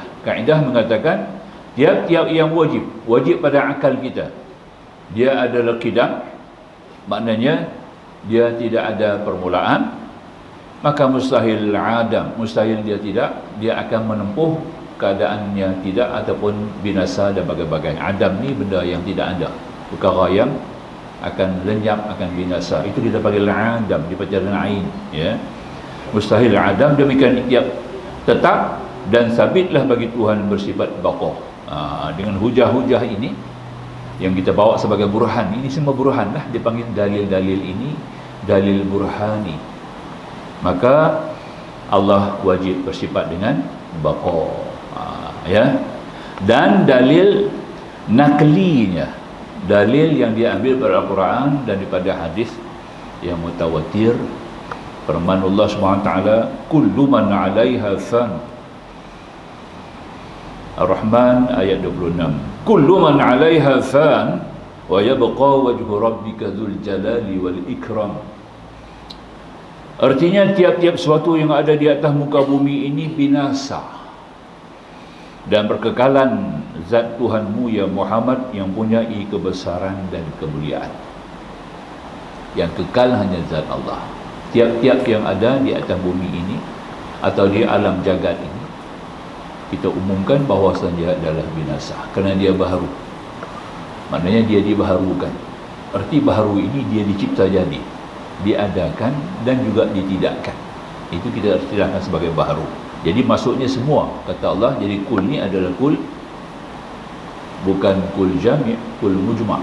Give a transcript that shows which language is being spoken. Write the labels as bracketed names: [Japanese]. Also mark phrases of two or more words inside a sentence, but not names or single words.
[Malay] Kaedah mengatakan tiap-tiap yang wajib pada akal kita, dia adalah qidam, maknanya dia tidak ada permulaan, maka mustahil adam, mustahil dia tidak, dia akan menempuh keadaannya tidak ataupun binasa dan bagai-bagai. Adam ni benda yang tidak ada, perkara yang akan lenyap, akan binasa. Itu kita panggil adam, dibaca dengan ain, ya. Mustahil adam, demikian tiap tetap dan sabitlah bagi Tuhan bersifat baqa. Dengan hujah-hujah ini yang kita bawa sebagai burhan, ini semua burhan lah, dipanggil dalil-dalil ini dalil burhani. Maka Allah wajib bersifat dengan baqa, ya. Dan dalil naklinya, dalil yang diambil dari Al-Quran dan daripada hadis yang mutawatir, firman Allah SWT, [Arabic] كل من عليها فان. [Malay] Ar-Rahman ayat 26. [Arabic] كل من عليها فان ويبقى وجه ربك ذو الجلال والإكرام. [Malay] Artinya tiap-tiap sesuatu yang ada di atas muka bumi ini binasa, dan berkekalan zat Tuhanmu ya Muhammad yang punyai kebesaran dan kemuliaan. Yang kekal hanya zat Allah. Tiap-tiap yang ada di atas bumi ini atau di alam jagat ini, kita umumkan bahawasanya dia adalah binasa kerana dia baharu. Maknanya dia dibaharukan. Arti baharu ini dia dicipta jadi, diadakan dan juga ditidakkan. Itu kita istilahkan sebagai baharu. Jadi maksudnya semua, kata Allah, jadi kul ni adalah kul, bukan [Arabic] كل جامع', كل مجمع'.